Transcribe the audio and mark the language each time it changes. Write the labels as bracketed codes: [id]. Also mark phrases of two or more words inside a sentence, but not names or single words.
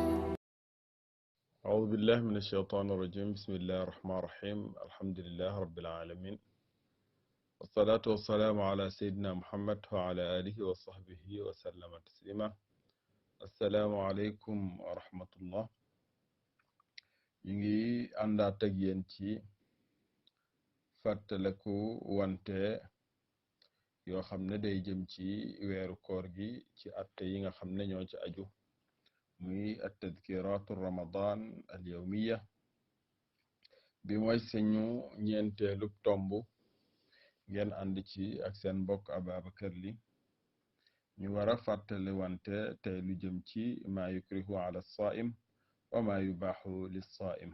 [ar] أعوذ بالله من الشيطان الرجيم. بسم الله الرحمن الرحيم. الحمد لله رب العالمين، والصلاة والسلام على سيدنا محمد وعلى آله وصحبه وسلم تسليما. السلام عليكم ورحمة الله. [wo] ينجي àndaat ak yéen ci fàttaliku wante yoo xam ne day jëm ci weeru koor gi ci atte yi nga xam ne ñoo ci aju muy [ar] التذكرة رمضان اليومية [wo] bi mooy suñu ñeenteelub tomb ngeen ànd ci ak seen mbokk Ababacar Ly ñu war a fàttali wante tey lu jëm ci [ar] ما يكره على الصائم وما يباح للصائم.